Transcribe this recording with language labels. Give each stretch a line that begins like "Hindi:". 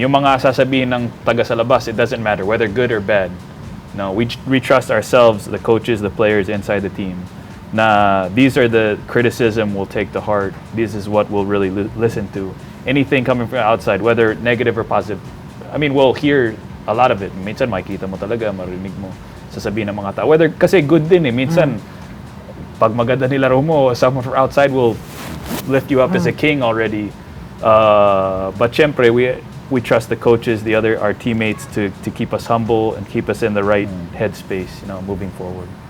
Filipino: Yung mga sasabihin ng taga sa labas,
English: it doesn't matter whether good or bad. No, we trust ourselves, the coaches, the players inside the team. Na these are the criticism we'll take to heart. This is what we'll really listen to. Anything coming from outside, whether negative or positive, I mean, we'll hear a lot of it.
Filipino: Minsan makikita mo talaga, marinig mo sasabihin ng mga tao. Whether kasi good din eh. Minsan, pag maganda nilaro mo,
English: someone from outside will lift you up as a king already. But syempre, we trust the coaches, our teammates to keep us humble and keep us in the right headspace, moving forward.